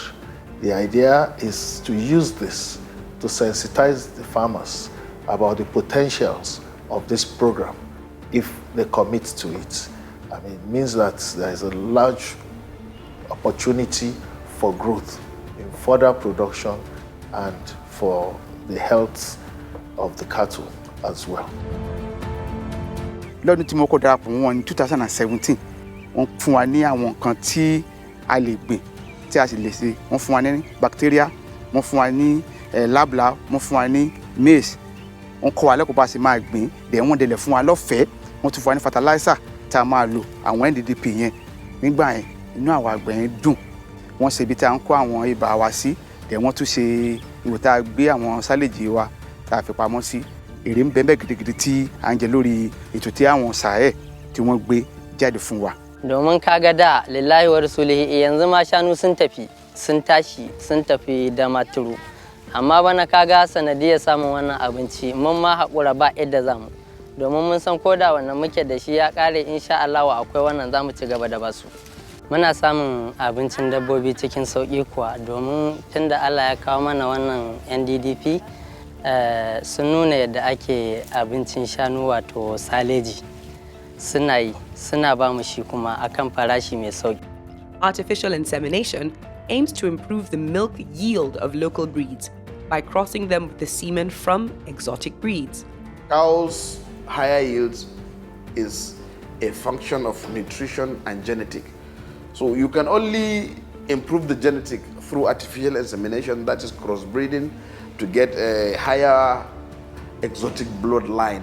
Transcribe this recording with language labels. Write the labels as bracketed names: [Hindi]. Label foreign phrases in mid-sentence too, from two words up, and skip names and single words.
[English] The idea is to use this to sensitize the farmers about the potentials of this program if they commit to it. I mean, it means that there is a large opportunity for growth in fodder production and for the health of the cattle as well. [Yoruba] Lọ́dún tí mo kọ́ darapọ̀ mọ́ wọn ní 2017, wọ́n fún wa ní àwọn nǹkan tí a lè gbìn tí a sì lè ṣe. Wọ́n fún wa ní bacteria, wọ́n fún wa ní labla, wọ́n fún wa ní maize. Wọ́n kọ́ wa lẹ́kọ̀ọ́ bá ṣe máa gbìn, dẹ̀ wọ́n dẹ̀ fún wa lọ́fẹ̀ẹ́. Wọ́n tún fún wa ní fertilizer tá a máa lò, àwọn NDDP yẹn. Nígbà yẹn inú àwọn àgbẹ̀ yẹn dùn. Wọ́n ṣe ibi tí a ń kó àwọn ibà wa sí, dẹ̀ wọ́n tún ṣe ìwò tá a gbé àwọn sálèjì wa tá a fi pamọ́ sí. Èrè ń bẹ́ẹ̀ gidigidi tí à ń jẹ lórí ètò tí àwọn Sahel tí wọ́n gbé jáde fún wa. [Hausa] Domin kaga da [Arabic] لله ورسوله [Hausa] yanzu ma shanu sun tafi sun tashi sun tafi da maturu, amma bana kaga sanadiyar samun wannan abinci mun ma haƙura ba yadda zamu, domin mun san koda wannan muke da shi ya ƙare [Arabic] إن شاء الله [Hausa] akwai wannan zamu ci gaba da basu. Muna samun abincin dabbobi cikin sauƙi kuwa, domin tunda Allah ya kawo mana wannan NDDP sun nuna yadda ake abincin shanu wato saleji. Suna ba mu shi kuma akan farashi mai sauƙi. [English] Artificial insemination aims to improve the milk yield of local breeds by crossing them with the semen from exotic breeds. Cows' higher yields is a function of nutrition and genetic. So you can only improve the genetic through artificial insemination, that is crossbreeding, to get a higher exotic bloodline.